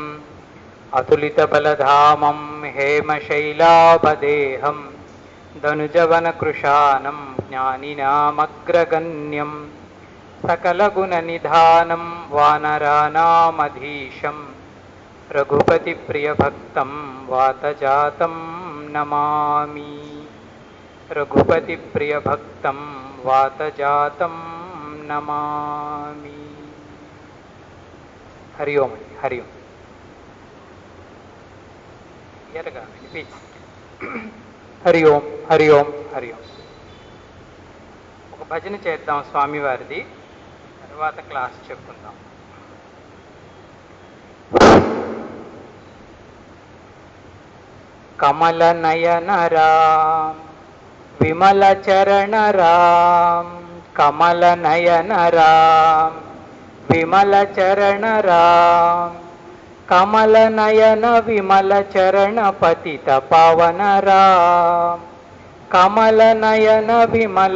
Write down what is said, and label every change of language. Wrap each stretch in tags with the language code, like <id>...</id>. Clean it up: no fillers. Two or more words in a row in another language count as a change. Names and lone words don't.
<sa>अतुलितबलधामं हेमशैलाभदेहं धनुजवनकृशानं ज्ञानिनामग्रगण्यं सकलगुणनिधानं वानराणामधीशं रघुपतिप्रियभक्तं वातजातं नमामि। रघुपतिप्रियभक्तं वातजातं नमामि। हरि ओम हरि ओम। హరి ఓం హరి ఓం హరి ఓం.</sa> <te>ఒక భజన చేద్దాం స్వామివారిది, తర్వాత క్లాస్ చెప్పుకుందాం.</te> <hi>कमल नयन राम विमल चरण राम, कमल नयन राम विमल चरण राम, कमल नयन विमल चरण पतित पावन राम, कमल नयन विमल</hi>